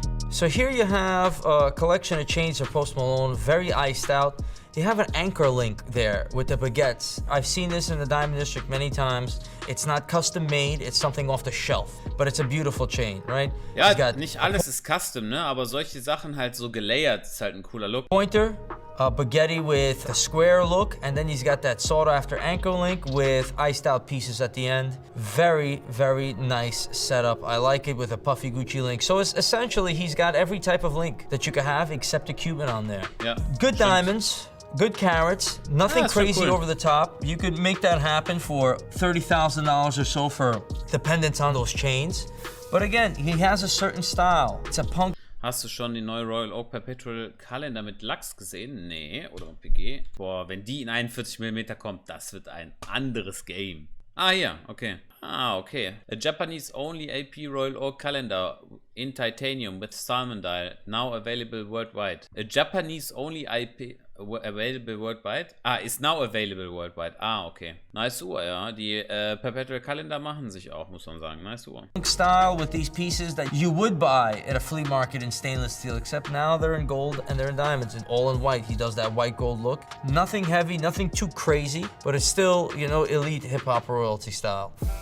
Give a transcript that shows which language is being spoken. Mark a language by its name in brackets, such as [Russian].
[English] So here you have a collection of chains of Post Malone, very iced out. You have an anchor link there with the baguettes. I've seen this in the Diamond District many times. It's not custom made, it's something off the shelf. But it's a beautiful chain, right? [German] Ja, nicht alles ist custom, ne? Aber solche Sachen halt so gelayert ist halt ein cooler Look. [English] Pointer, a baguette with a square look, and then he's got that sought after anchor link with iced out pieces at the end. Very, very nice setup. I like it with a puffy Gucci link. So it's essentially, he's got every type of link that you could have except a Cuban on there. Yeah. Good diamonds. Good carats, nothing crazy over the top. You could make that happen for $30,000 or so for dependence on those chains. But again, he has a certain style. It's a punk. [German] Hast du schon die neue Royal Oak Perpetual Kalender mit Lachs gesehen? Nee, oder mit PG? Boah, wenn die in 41mm kommt, das wird ein anderes Game. Ah, hier, okay. Ah, okay. [English] A Japanese only AP Royal Oak calendar in titanium with salmon dial, now available worldwide. A Japanese only IP available worldwide? Ah, is now available worldwide. [German] Ah, okay. Nice Uhr, ja. Die Perpetual Calendar machen sich auch, muss man sagen. Nice Uhr. [English] Style with these pieces that you would buy at a flea market in stainless steel, except now they're in gold and they're in diamonds and all in white. He does that white gold look. Nothing heavy, nothing too crazy, but it's still, you know, elite hip-hop royalty style.